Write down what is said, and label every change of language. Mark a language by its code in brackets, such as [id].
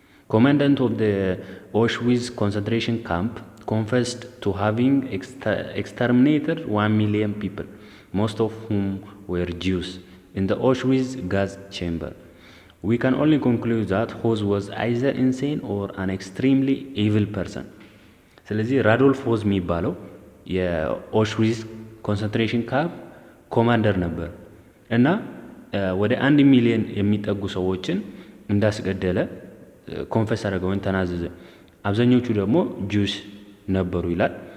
[en] ኮማንዳንት ኦፍ ዘ ኦሽዊዝ ኮንሰንትሬሽን ካምፕ confessed to having exterminated 1 million people, most of whom were Jews, in the Auschwitz gas chamber. We can only conclude that Hose was either insane or an extremely evil person. [am] ስለዚህ ራዶልፍ ሆዝ የሚባለው የኦሽዊዝ ኮንሰንትሬሽን ካምፕ ኮማንደር ነበር እና ወደ 1 ሚሊዮን የሚጠጉ ሰዎችን እንዳስገደለ ኮንፈስ አደረገ ወይም ተናዘዘ። አብዛኞቹ ደግሞ ጁስ ነበሩ ይላል።